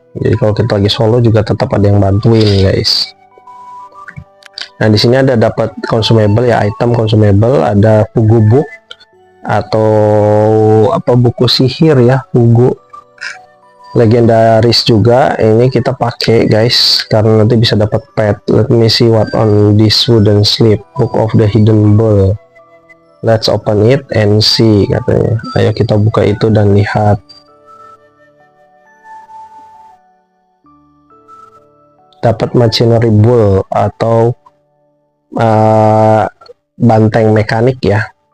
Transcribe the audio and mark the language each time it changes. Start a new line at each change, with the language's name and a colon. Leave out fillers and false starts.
Indonesian: Jadi kalau kita lagi solo juga tetap ada yang bantuin guys. Nah di sini ada dapat consumable ya, item consumable, ada fugu book atau apa, buku sihir ya, fugu legendaris juga. Ini kita pakai guys karena nanti bisa dapat pet.
English: Let me see what on this wooden slip, book of the hidden ball. Let's open it and see
Indonesian: katanya. Ayo kita buka itu dan lihat. Dapat machinery bull atau banteng mekanik ya.